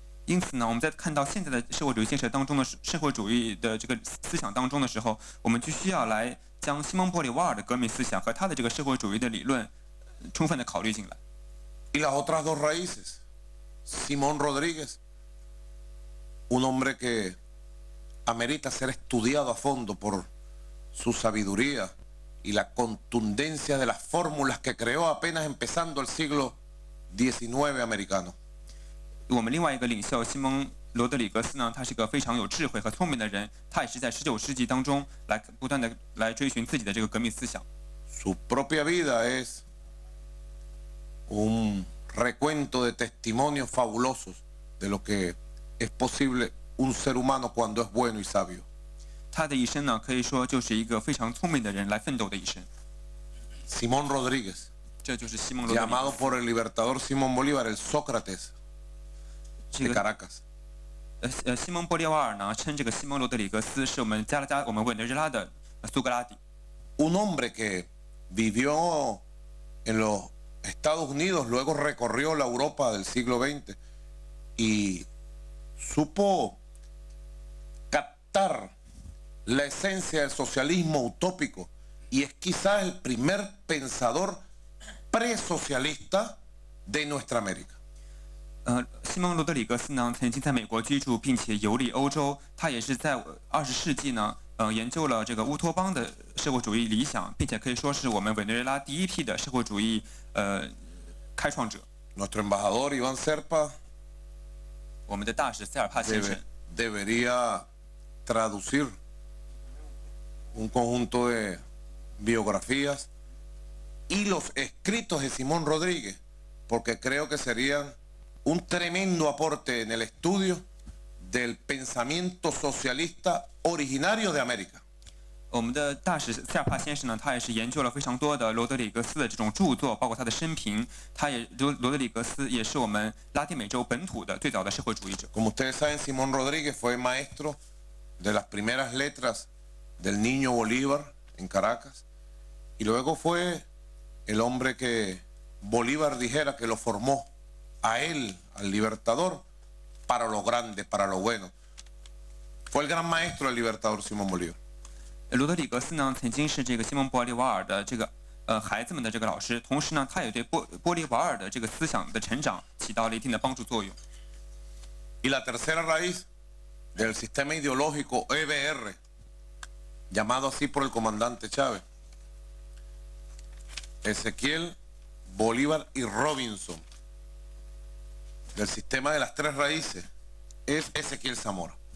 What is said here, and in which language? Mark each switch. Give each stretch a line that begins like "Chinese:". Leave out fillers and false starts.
Chinese: 因此呢，我们在看到现在的社会主义建设当中的社会主义的这个思想当中的时候，我们就需要来将西蒙波利瓦尔的革命思想和他的这个社会主义的理论充分的考虑进来。
Spanish: Y las otras dos raíces, Simón Rodríguez, un hombre que amerita ser estudiado a fondo por su sabiduría y la contundencia de las fórmulas que creó apenas empezando el siglo XIX americano.
Chinese: 我们另外一个领袖西蒙罗德里格斯呢，他是一个非常有智慧和聪明的人，他也是在19世纪当中来不断的来追寻自己的这个革命思想。
Spanish: Su propia vida es un recuento de testimonios fabulosos de lo que es posible un ser humano cuando es bueno y sabio.
Chinese: 他的一生呢，可以说就是一个非常聪明的人来奋斗的一生。
Spanish: Simón Rodríguez,
Chinese: 这就是西蒙罗德里格斯
Spanish: llamado por el libertador Simón Bolívar el Sócrates de Caracas.
Chinese: 西蒙波利瓦尔呢，称这个西蒙罗德里格斯是我们委内瑞拉的苏格拉底。
Spanish: Un hombre que vivió en los Estados Unidos, luego recorrió la Europa del siglo XX y supo captar la esencia del socialismo utópico y es quizás el primer pensador presocialista de nuestra América.
Chinese: 西蒙罗德里格斯呢，曾经在美国居住，并且游历欧洲。他也是在20世纪呢，研究了这个乌托邦的社会主义理想，并且可以说是我们委内瑞拉第一批的社会主义开创者。
Spanish: Nuestro embajador Iván Serpa
Chinese: 我们的大使塞尔帕先生
Spanish: debería traducir un conjunto de biografías y los escritos de Simón Rodríguez, porque creo que serían un tremendo aporte en el estudio del pensamiento socialista originario de América.
Chinese: 我们的大使塞尔帕先生呢，他也是研究了非常多的罗德里格斯的这种著作，包括他的生平。罗德里格斯也是我们拉丁美洲本土的最早的社会主义者。
Spanish: Como ustedes saben, Simón Rodríguez fue maestro de las primeras letras del Niño Bolívar en Caracas y luego fue el hombre que Bolívar dijera que lo formó a él, al libertador, para lo grande, para lo bueno. Fue el gran maestro del libertador Simón Bolívar.
Chinese: 罗德里格斯呢，曾经是这个西蒙·玻利瓦尔的这个孩子们的这个老师，同时呢，他也对玻利瓦尔的这个思想的成长起到了一定的帮助作用。
Spanish: Y la tercera raíz del sistema ideológico EBR, llamado así por el comandante Chávez, Ezequiel, Bolívar y Robinson, del sistema de las tres raíces, es Ezequiel Zamora.